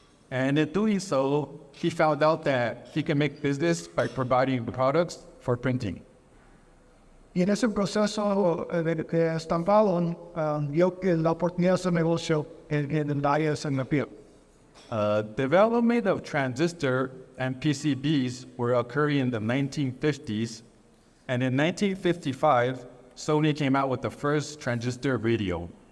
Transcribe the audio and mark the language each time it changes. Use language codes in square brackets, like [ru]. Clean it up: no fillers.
[en] And in doing so, he found out that he can make business by providing products for printing. [es] Y en ese proceso de estampado, vio que la oportunidad de hacer negocio en dyes en la piel. [en] Development of transistor and PCBs were occurring in the 1950s, and in 1955, Sony came out with the first transistor radio.